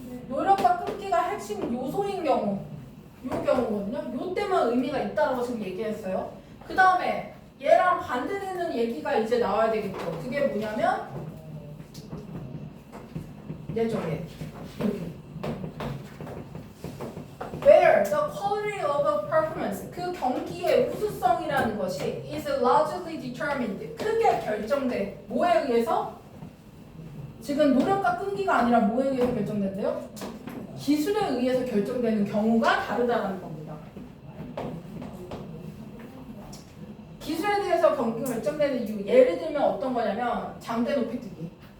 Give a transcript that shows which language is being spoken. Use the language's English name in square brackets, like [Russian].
[Korean] 노력과 끈기가 핵심 요소인 경우, 요 경우거든요. 요 때만 의미가 있다고 지금 얘기했어요. 그 다음에 얘랑 반대되는 얘기가 이제 나와야 되겠죠. 그게 뭐냐면 얘쪽에 여기. [English] Where the quality of performance [Korean] 그 경기의 우수성이라는 것이 [English] is largely determined [Korean] 크게 결정돼. 뭐에 의해서? 지금 노력과 끈기가 아니라 뭐에 의해서 결정된대요? 기술에 의해서 결정되는 경우가 다르다는 겁니다. 기술에 대해서 경기가 결정되는 이유 예를 들면 어떤 거냐면 장대 높이뛰기.